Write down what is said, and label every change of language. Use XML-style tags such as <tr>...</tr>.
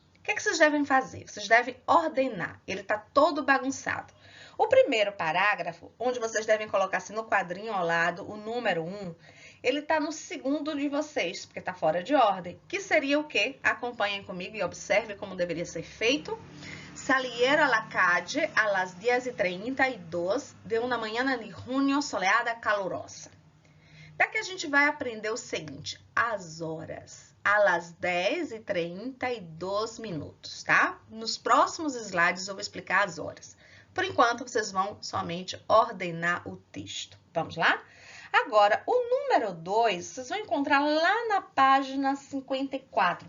<pt>O que vocês devem fazer? Vocês devem ordenar, ele está todo bagunçado. O primeiro parágrafo, onde vocês devem colocar assim no quadrinho ao lado, o número 1, ele está no segundo de vocês, porque está fora de ordem, que seria o quê? Acompanhem comigo e observe como deveria ser feito.</pt> <es>Salieron a la calle a las 10:32 de una mañana de junio soleada calurosa.</es> <pt>Daqui a gente vai aprender o seguinte, as horas,</pt> <es>a las 10:32</es> <pt>minutos, tá? Nos próximos slides eu vou explicar as horas. Por enquanto, vocês vão somente ordenar o texto. Vamos lá? Agora, o número 2, vocês vão encontrar lá na página 54.</pt>